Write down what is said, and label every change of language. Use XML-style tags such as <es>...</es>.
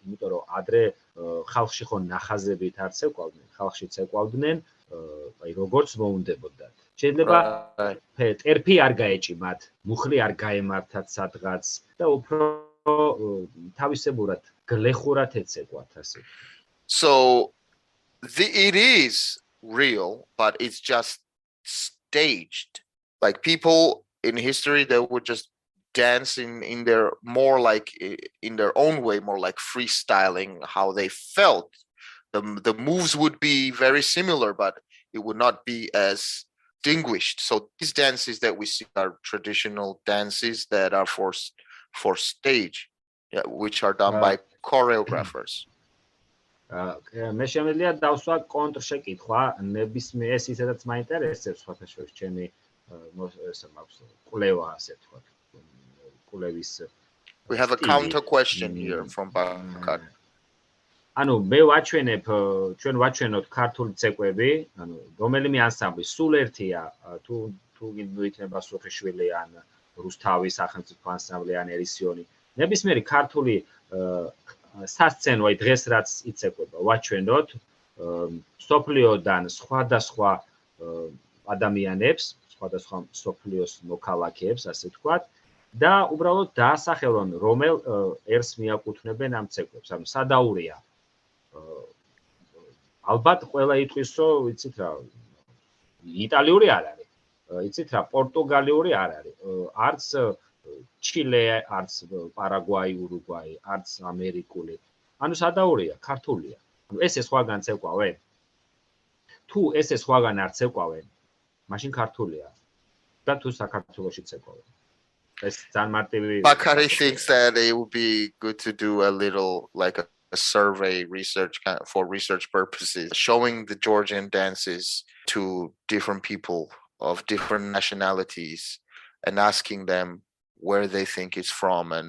<ka>იმიტომ რომ ადრე ხალხში ხო ნახაზებით არ ცეკვავდნენ, ხალხში ცეკვავდნენ აი როგორც მოუნდებოდათ. შეიძლება ტერფი არ გაეჭი მათ, მუხლი არ გაემართათ სადღაც და უფრო თავისებურად გლეხურად ეცეკვათ ასე.</ka> <en>So it is real, but it's just staged. Like people in history, they would just dance in their more like in their own way, more like freestyling how they felt. The moves would be very similar, but it would not be as distinguished. So these dances that we see are traditional dances that are for stage, which are done by choreographers.</en> <ka>მე შემიძლია დავსვა კონტრშეკითხვა, ნებისმიერ ეს ისედაც მაინტერესებს სხვათა შორის ჩემი ეს მაქვს კვლევა ასე ვთქვათ. კვლევის</ka> <en>We have a counter question here from Bakar.</en> <ka>ანუ მე ვაჩვენებ, ჩვენ ვაჩვენოთ ქართული ცეკვები, ანუ რომელიმე ანსამბლი სულ ერთია, თუ იქნება სუხიშვილი ან რუსთავის სახელმწიფო ანსამბლი ან ერისიონი. ნებისმიერი ქართული სასცენო აი დღეს რაც იცეკვება, ვაჩვენოთ სოფლიოდან სხვადასხვა ადამიანებს, სხვადასხვა სოფლიოს მოქალაქეებს, ასე ვთქვათ, და უბრალოდ დაასახელონ, რომელ ერს მიაკუთვნებენ ამ ცეკვებს. ანუ სადაურია. ალბათ ყველა იტყვის, რომ იცით რა, იტალიური არ არის. იცით რა, პორტუგალიური არ არის. არც ჩილე, არც პარაგვაი, ურუგვაი, არც ამერიკული. ანუ სადაურია, ქართულია. ანუ ესე სხვაგან ცეკვავენ? თუ ესე სხვაგან არ ცეკვავენ, მაშინ ქართულია. და თუ საქართველოში ცეკვავენ. ეს ძალიან მარტივი.</ka> <en>Bakari thinks that it would be good to do a little like a survey research for research purposes, showing the Georgian dances to different people of different nationalities and asking them where they think it's from.</en>